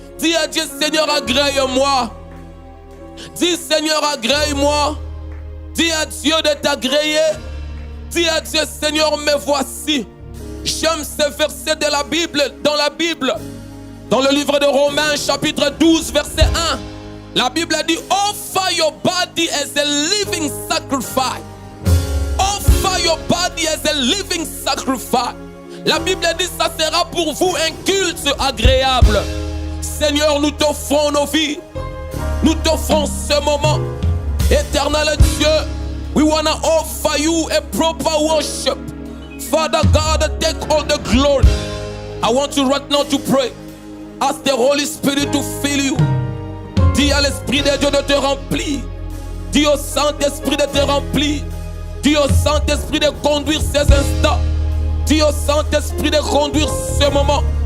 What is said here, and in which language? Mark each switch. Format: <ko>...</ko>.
<fr>Dis à Dieu, Seigneur, agrée-moi. Dis, Seigneur, agrée-moi. Dis à Dieu de t'agréer. Dis à Dieu, Seigneur, me voici. J'aime ce verset de la Bible, dans le livre de Romains, chapitre 12, verset 1. La Bible dit,</fr> <en>offer your body as a living sacrifice. Offer your body as a living sacrifice.</en> <fr>La Bible dit, ça sera pour vous un culte agréable. Seigneur, nous t'offrons nos vies. Nous t'offrons ce moment.</fr> <en>Éternel Dieu, we want to offer you a proper worship. Father God, take all the glory. I want you right now to pray. Ask the Holy Spirit to fill you.</en> <fr>Dis à l'Esprit de Dieu de te remplir. Dis au Saint-Esprit de te remplir. Dis au Saint-Esprit de conduire ces instants. Dis au Saint-Esprit de conduire ce moment.</fr>